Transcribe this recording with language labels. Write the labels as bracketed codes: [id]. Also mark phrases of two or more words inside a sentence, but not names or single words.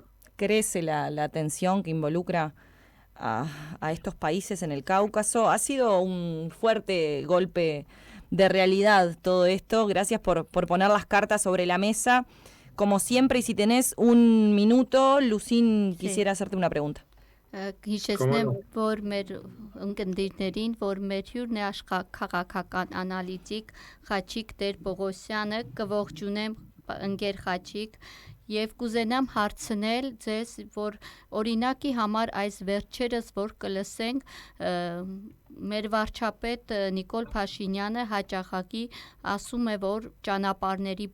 [es] Crece la tensión que involucra a estos países en el Cáucaso. Ha sido un fuerte golpe de realidad todo esto. Gracias por poner las cartas sobre la mesa. Como siempre, y si tenés un minuto, Lucín, quisiera hacerte una pregunta. [hy] Հիշեցնեմ, որ մեր ընկերներին, որ մեր հյուրն է քաղաքական անալիտիկ Խաչիկ Տեր-Պողոսյանը, կողջունեմ ընկեր Խաչիկ եւ կուզենամ հարցնել ձեզ, որ օրինակի համար այս վերջերս որ կլսենք մեր վարչապետ Նիկոլ Փաշինյանը հաճախակի ասում է, որ ճանապարհների